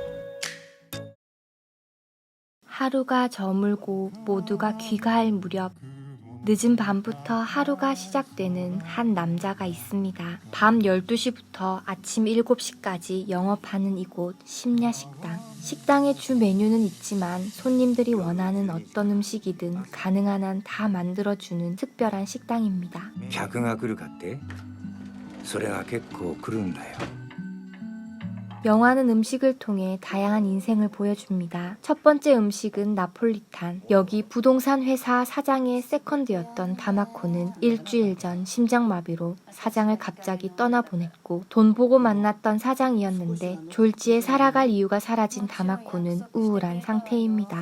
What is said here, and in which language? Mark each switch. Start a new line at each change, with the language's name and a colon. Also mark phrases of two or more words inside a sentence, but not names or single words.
Korean: 하루가 저물고 모두가 귀가할 무렵 늦은 밤부터 하루가 시작되는 한 남자가 있습니다. 밤 12시부터 아침 7시까지 영업하는 이곳 심야식당. 식당의 주 메뉴는 있지만 손님들이 원하는 어떤 음식이든 가능한 한 다 만들어주는 특별한 식당입니다.
Japanese: 客が来るかって? それが結構来るんだよ。
Korean: 영화는 음식을 통해 다양한 인생을 보여줍니다. 첫 번째 음식은 나폴리탄. 여기 부동산 회사 사장의 세컨드였던 다마코는 일주일 전 심장마비로 사장을 갑자기 떠나보냈고 돈 보고 만났던 사장이었는데 졸지에 살아갈 이유가 사라진 다마코는 우울한 상태입니다.